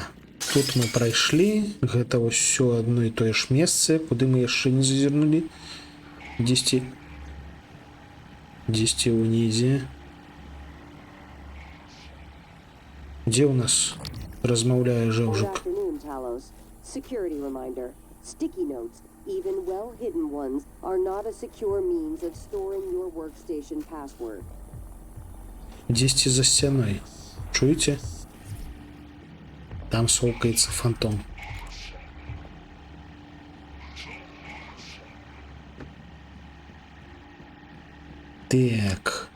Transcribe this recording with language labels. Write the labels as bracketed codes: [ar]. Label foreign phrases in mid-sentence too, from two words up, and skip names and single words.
[be] Тут мы прайшлі. Гэта ўсё адно і тое ж месца, куды мы яшчэ не зазірнулі. Дзесьці ўнізе. Дзе ў нас размаўляе [en] Good [be] жэўжык? [en] afternoon, Talos. Security reminder. Sticky notes, even well-hidden ones, are not a secure means of storing your workstation password. [be] Дзесьці за сцяной. Чуеце? Там соўкаецца фантом. Так.